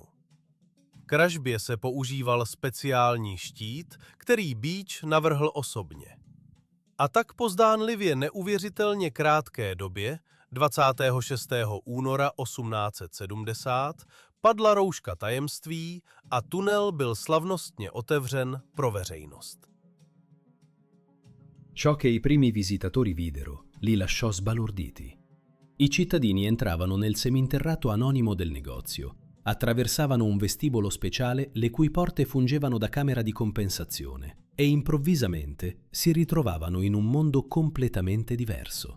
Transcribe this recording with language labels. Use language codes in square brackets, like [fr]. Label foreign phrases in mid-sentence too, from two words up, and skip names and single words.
[cs] K ražbě se používal speciální štít, který Beach navrhl osobně. A tak po zdánlivě neuvěřitelně krátké době, 26. února 1870, padla rouška tajemství a tunel byl slavnostně otevřen pro veřejnost. [it] Ciò che i primi visitatori videro li lasciò sbalorditi. I cittadini entravano nel seminterrato anonimo del negozio, attraversavano un vestibolo speciale le cui porte fungevano da camera di compensazione e improvvisamente si ritrovavano in un mondo completamente diverso.